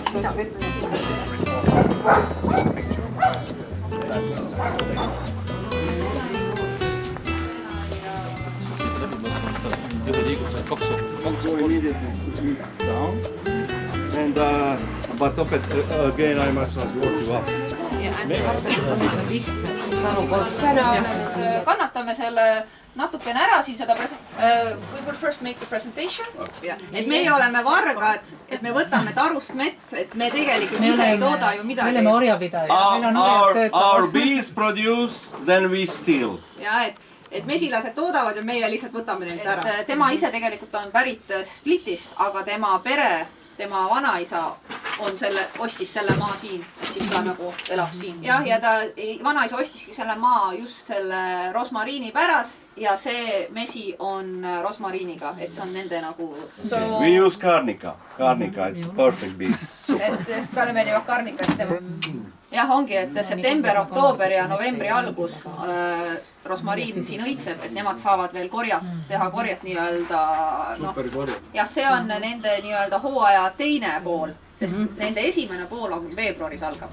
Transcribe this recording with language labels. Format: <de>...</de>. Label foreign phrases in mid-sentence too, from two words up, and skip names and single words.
<en>And but again I must transport you up.</en> <et>Kannatame selle natukene ära siin seda</et> <en>we will first make the presentation.</en> <et>Et meie oleme vargad, et me võtame tarust mett, et me tegelikult ise ei tooda ju midagi. Me oleme orjapidajad.</et> <en>Our bees produce, then we steal.</en> <et>Ja, et mesilased toodavad ja meie lihtsalt võtame neilt ära. Tema ise tegelikult on pärit Splitist, aga tema pere, tema vanaisa ostis selle maa siin, siis ta nagu elab siin. Ja ta vanaisa ostiski selle maa just selle rosmariini pärast ja see mesi on rosmariiniga, et see on nende nagu...</et> <en>We use Carnica. Carnica, it's perfect bees.</en> <et>Et talle meeldivad Carnica, et tema... Jah, ongi, et september, oktoober ja novembri algus rosmariin siin õitseb, et nemad saavad veel teha korjat nii-öelda... Ja see on nende nii-öelda hooaja teine pool, sest nende esimene pool on veebruaris algab.</et>